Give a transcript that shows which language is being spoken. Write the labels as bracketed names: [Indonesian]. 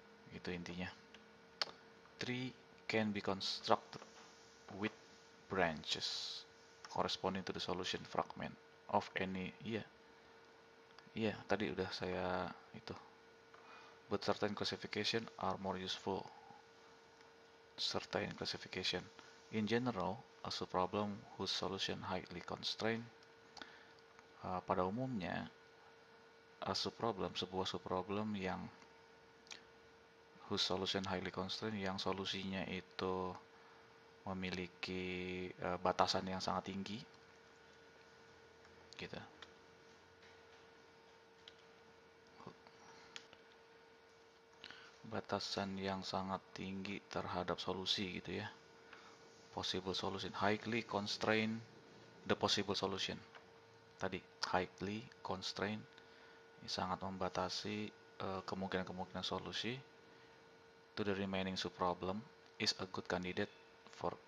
[Indonesian] Itu intinya. [English] Tree can be constructed with branches corresponding to the solution fragment of any. [Indonesian] Iya, tadi udah saya itu. [English] But certain classification are more useful. Certain classification. In general, a subproblem whose solution highly constrained. [Indonesian] Pada umumnya, [English] a subproblem, [Indonesian] sebuah subproblem yang [English] whose solution highly constrained, [Indonesian] yang solusinya itu memiliki batasan yang sangat tinggi, gitu. Batasan yang sangat tinggi terhadap solusi, gitu ya. [English] Possible solution, highly constrained the possible solution. [Indonesian] Tadi [English] highly constrained, [Indonesian] sangat membatasi kemungkinan-kemungkinan solusi. [English] To the remaining subproblem is a good candidate for.